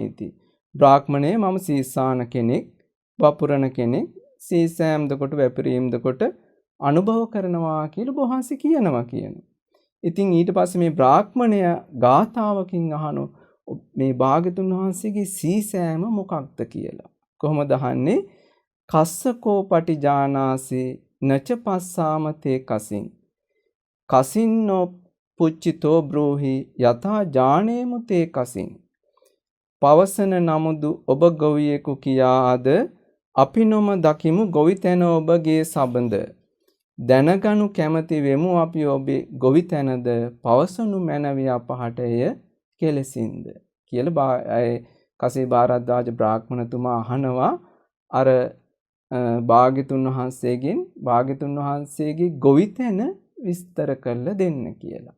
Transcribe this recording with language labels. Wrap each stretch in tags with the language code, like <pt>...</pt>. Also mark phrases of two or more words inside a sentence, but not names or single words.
<si>බ්‍රාහ්මණේ මම සීසාන කෙනෙක් වපුරන කෙනෙක් සීසෑම්ද කොට වැපරීම්ද කොට අනුභව කරනවා කියලා බොහොන්සේ කියනවා කියනවා. ඉතින් ඊට පස්සේ මේ බ්‍රාහ්මණය ගාථාවකින් අහනෝ මේ භාග්‍යතුන් වහන්සේගේ සීසෑම මොකක්ද කියලා. කොහොමද අහන්නේ?</si> <pi>කස්සකෝ පටිජානාසි නච පස්සාම තේ කසින් කසින්නෝ පුච්චිතෝ බ්‍රෝහි යථා ජානේමු තේ කසින්</pi> <si>පවසන නමුදු ඔබ ගොවියෙකු කියාද අපි නොම දකිමු ගොවිතැන ඔබගේ සබඳ දැනගනු කැමති වෙමු අපි ඔබේ ගොවිතැනද පවසනු මැනවි අපහට එය කෙලෙසින්ද කියලා කසී භාරද්වාජ බ්‍රාහ්මණතුමා අහනවා අර භාග්‍යතුන් වහන්සේගේ ගොවිතැන විස්තර කරලා දෙන්න කියලා.</si>